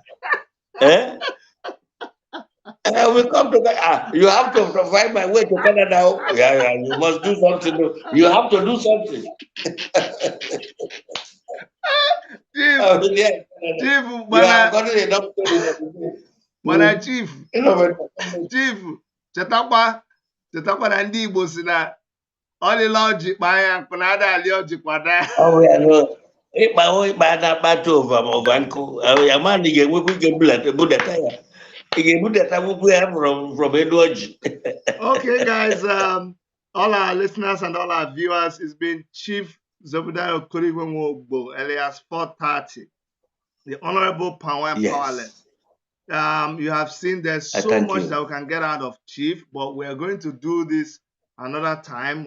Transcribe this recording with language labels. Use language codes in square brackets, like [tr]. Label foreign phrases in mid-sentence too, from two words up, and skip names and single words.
[en] Eh? I will come to Canada. You have to find my way to Canada. Yeah, you must do something. You have to do something. Chief, Yeah, Chief, you have gotten enough stories. Mana Chief, But [ig] Chief, chetakwa na ndị Igbo si na ọlịla ọjị kpaa ya nkụ na ada ali ọjị kwada. [en] oh yeah, no. [ig] Ịkpa na-akpata ọva nkụ. Amani ga-enwekwa ike budata ya. Ị ga-ebudata akwụkwọ ya from elu ọjị. [en] Okay, guys, all our listeners and all our viewers, it's been Chief Zebrudaya Okorigwenwogbo, alias 430, the Honorable Power and Yes. Powerless. You have seen there's so thank much you. that we can get out of Chief, but we are going to do this another time.